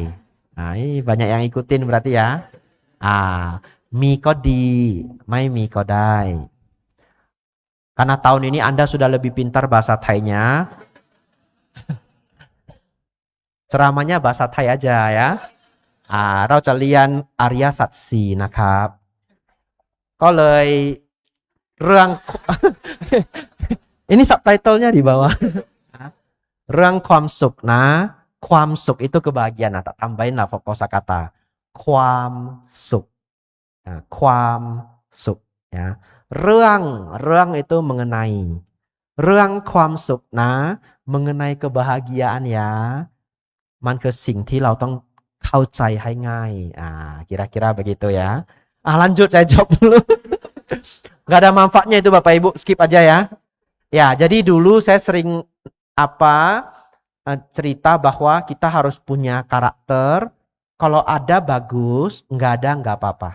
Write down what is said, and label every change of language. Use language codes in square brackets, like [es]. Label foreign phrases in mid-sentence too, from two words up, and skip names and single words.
[id] Nah ini banyak yang ikutin berarti ya. [th] มีก็ดี ไม่มีก็ได้. [id] Karena tahun ini Anda sudah lebih pintar bahasa Thai-nya. Ceramahnya bahasa Thai aja ya. [th] เราจะเรียนอริยสัจสี่นะครับ ก็เลยเรื่อง [id] ini subtitlenya di bawah. [th] เรื่องความสุขนะ ความสุข [id] itu kebahagiaan. Nah, tak tambahin lah kosakata ความสุข nah, ความสุข ya. เรื่อง itu mengenai. [th] เรื่องความสุขนะ [id] mengenai kebahagiaan ya. [th] มันคือสิ่งที่เราต้องเข้าใจให้ง่าย [id] kira-kira begitu ya. Lanjut saya jawab dulu. Gak ada manfaatnya itu Bapak Ibu, skip aja ya. Ya, jadi dulu saya sering cerita bahwa kita harus punya karakter. Kalau ada bagus, nggak ada nggak apa-apa.